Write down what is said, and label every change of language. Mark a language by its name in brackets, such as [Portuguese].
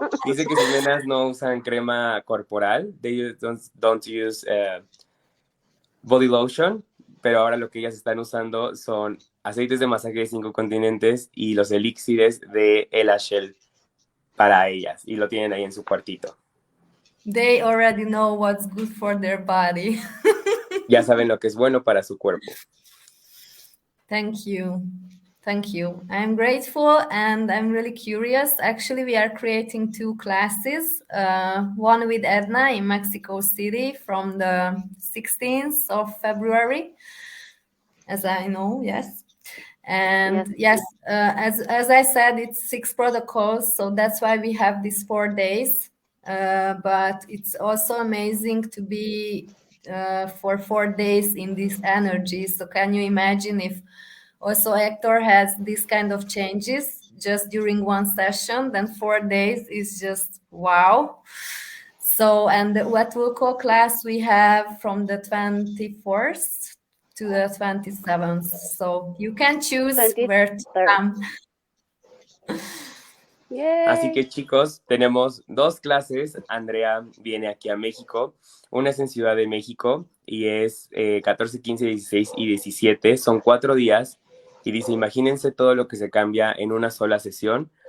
[Spanish] Dice que sus nenas no usan crema corporal. [English] They don't use body lotion, [Spanish] pero ahora lo que ellas están usando son aceites de masaje de 5 continentes y los elixires de LHL para ellas, y lo tienen ahí en su cuartito. [English] They already know what's good for their body. [Spanish] Ya saben lo que es bueno para su cuerpo. [English] Thank you. Thank you. I'm grateful and I'm really curious. Actually, we are creating 2 classes, one with Edna in Mexico City from the 16th of February, as I know, yes. And yes, as I said, it's 6 protocols, so that's why we have these 4 days. But it's also amazing to be for 4 days in this energy. So can you imagine if also Hector has this kind of changes just during one session, then 4 days is just wow. So, and what we'll call class we have from the 24th to the 27th. So you can choose where to come. Yay. [Spanish] Así que chicos, tenemos 2 clases. Andrea viene aquí a México. Una es en Ciudad de México y es 14, 15, 16 y 17. Son 4 días. Y dice, imagínense todo lo que se cambia en una sola sesión.